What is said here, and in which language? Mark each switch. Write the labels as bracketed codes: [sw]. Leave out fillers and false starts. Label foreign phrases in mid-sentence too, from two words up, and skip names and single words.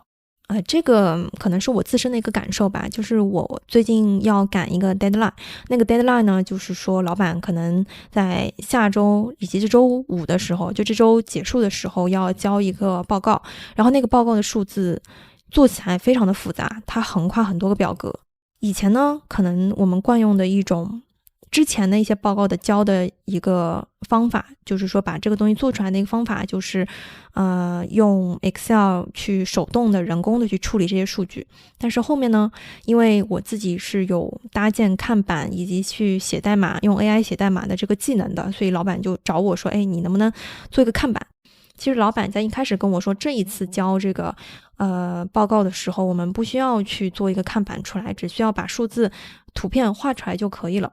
[zh] 這個可能是我自身的一個感受吧，就是我最近要趕一個 deadline， 那個 deadline 呢，就是說老闆可能在下周以及這周五的時候，就這周結束的時候要交一個報告，然後那個報告的數字做起來非常的複雜，它橫跨很多個表格。以前呢，可能我們慣用的一種之前的一些報告的交的一個方法，就是說把這個東西做出來的一個方法，就是用 Excel 去手動的人工的去處理這些數據。但是後面呢，因為我自己是有搭建看板以及去寫代碼，用 AI 寫代碼的這個技能的，所以老闆就找我說，你能不能做一個看板？其實老闆在一開始跟我說，這一次交這個報告的時候，我們不需要去做一個看板出來，只需要把數字圖片畫出來就可以了。